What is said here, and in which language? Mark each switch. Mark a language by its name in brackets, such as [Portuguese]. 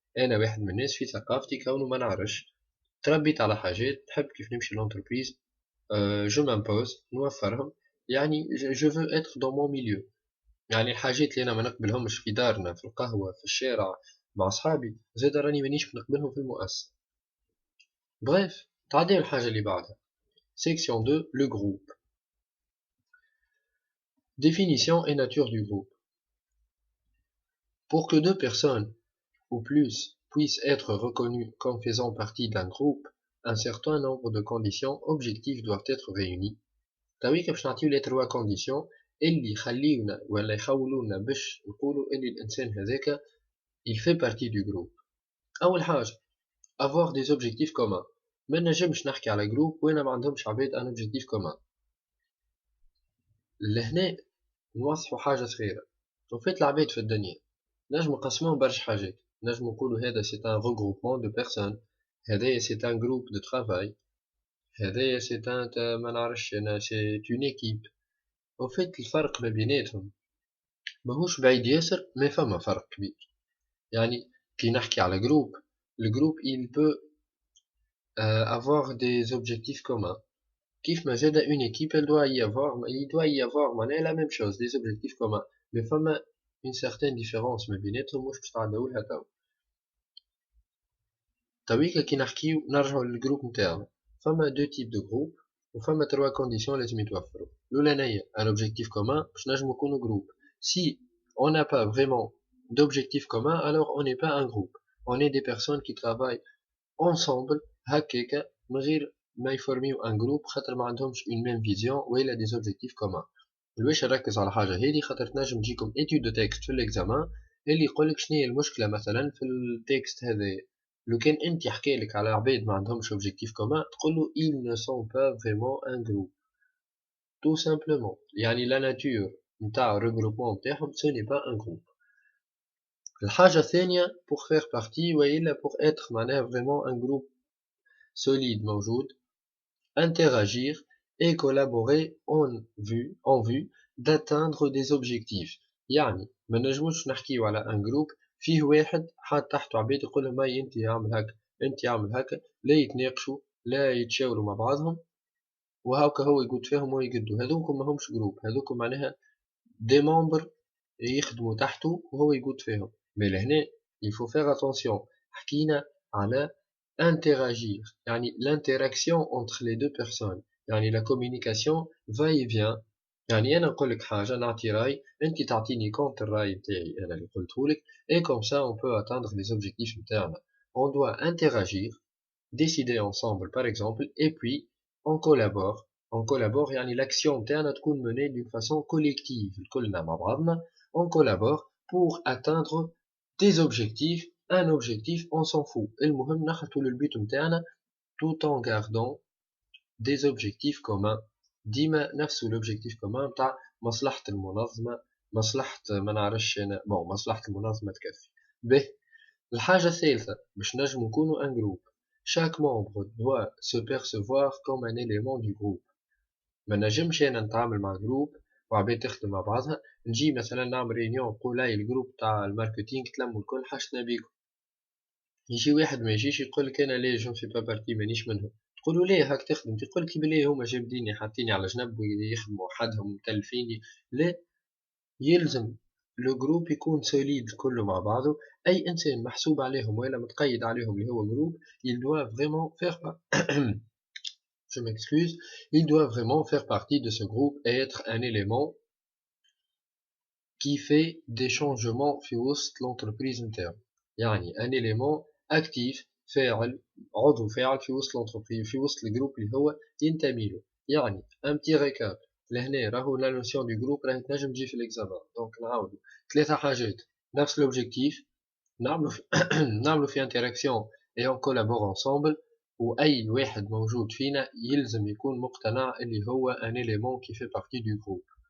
[Arabic] انا واحد من الناس في ثقافتي كونه ما نعرفش تربيت على حاجات نحب كيف نمشي لونتربريز جو مامبوز نوفرهم، يعني جو فو اتر دون مون ميليو. يعني الحاجات اللي انا ما نقبلهمش في دارنا في القهوة في الشارع مع اصحابي زاد راني مانيش نقبلهم في المؤسسة. بريف تعدي الحاجة اللي بعدها. [French] Section 2, le groupe. Définition et nature du groupe. Pour que deux personnes ou plus puissent être reconnues comme faisant partie d'un groupe, un certain nombre de conditions objectives doivent être réunies. [Arabic] تاوي باش نعطيو لي 3 conditions اللي يخليونا ولا يخولونا باش نقولوا اللي الانسان هذاك [French] il fait partie du groupe. اول حاجة avoir des objectifs communs. [Arabic] ما نجمش نحكي على جروب وين ما عندهمش عباد ان objectif commun. لهنا نوصفوا حاجة صغيرة. وفات العباد في الدنيا نجم نقسموهم برشا حاجات، نجم نقولوا هذا سي ان regroupement de personnes، هذايا سي ان groupe de travail، هذايا سي ان ما نعرفش انا سي une équipe. وفات الفرق ما بيناتهم ماهوش بعيد ياسر، ما فما فرق كبير. يعني كي نحكي على جروب، الجروب il peut avoir des objectifs communs. [French] كيف ما زاد une équipe il doit y avoir معناها la même chose des objectifs communs، mais فما une certaine différence ما بيناتهم [Arabic] مش باش تعداولها توا. تويكا كي نحكيو نرجعو للجروب نتاعنا، فما دو تيب دو جروب وفما 3 كونديسيون لازم يتوفروا. الأولانية ان objectif commun باش نجمو نكونو جروب. [French] Si on n'a pas vraiment d'objectif commun alors on n'est pas un groupe. On est des personnes qui travaillent ensemble [Arabic] هكاكا من غير ما يفورميو ان جروب [French] خاطر ما عندهمش une même vision ولا des objectifs communs. [Arabic] لواش نركز على حاجة هذه؟ خاطر تنجم تجيكم [French] étude de texte [Arabic] في l'examen اللي يقولك شنو هي المشكلة مثلا في التكست هذا. لو كان انت حكالك على عباد ما عندهمش objectif [French] commun تقولو ils ne sont pas vraiment un groupe tout simplement. يعني la nature نتاع regroupement نتاعهم ce n'est pas un groupe. [Arabic] الحاجة الثانية [French] pour faire partie وإلا pour être معناها vraiment un groupe solide موجود interagir et collaborer en vue d'atteindre des objectifs. [Arabic] يعني ما نجموش نحكيو على ان جروب فيه واحد حاط تحته عباد يقول لهم هاي انت اعمل هكا انت اعمل هكا، لا يتناقشوا لا يتشاوروا مع بعضهم وهاكا هو يقود فيهم ويقدوا. هذوكم ماهمش جروب، هذوكم معناها دي ممبر يخدموا تحته وهو يقود فيهم. [French] مي لهنا il faut faire attention. حكينا على interagir يعني l'interaction entre les deux personnes، يعني la communication va et vient. [Arabic] يعني انا نقول لك حاجه نعطي راي انت تعطيني كونت الراي نتاعي انا اللي قلته لك [French] et comme ça on peut atteindre les objectifs [Arabic] نتاعنا. [French] On doit interagir, décider ensemble par exemple et puis on collabore يعني l'action نتاعنا تكون menée d'une façon collective [Arabic] كلنا مع بعضنا. [French] On collabore pour atteindre des objectifs. Un objectif on s'en fout [Arabic] المهم نخلطوا للبيت نتاعنا [French] tout en gardant des objectifs communs. [Arabic] ديما نفس l'objectif commun نتاع مصلحة المنظمة، مصلحة ما نعرفش انا مصلحة المنظمة تكفي. به الحاجة الثالثة باش نجمو نكونو [French] un groupe chaque membre doit se percevoir comme un élément du groupe. [Arabic] ما نجمش انا نتعامل مع جروب وعباد تخدم مع بعضها نجي مثلا نعمل ريونيون نقول هاي الجروب تاع الماركتينغ تلموا الكل حاجتنا بيكم، يجي واحد ما يجيش يقول لك انا ليه جو في با بارتي مانيش منهم، تقولوا ليه هاك تخدم؟ تقول لك بلي هما جابديني حاطيني على جنب ويخدموا وحدهم متلفيني. لا، يلزم لو جروب يكون سوليد كله مع بعضه. [French] اي انسان محسوب عليهم ولا متقيد عليهم اللي هو جروب il doit vraiment faire je m'excuse, il doit vraiment faire partie de ce groupe et être un élément qui fait des changements [Arabic] في وسط [French] l'entreprise interne. يعني un élément actif [Arabic] فاعل عضو فاعل في وسط [French] l'entreprise [Arabic] في وسط الجروب اللي هو ينتمي له. يعني ان بتي ريكاب لهنا راهو لا نوسيون دو جروب راهي تنجم تجي في الاكزامان. دونك نعاودو ثلاثة حاجات نفس لوبجيكتيف نعملو في نعملو في انتراكسيون اي اون كولابور انصامبل، واي واحد موجود فينا يلزم يكون مقتنع اللي هو ان اليمون كي في بارتي دو جروب.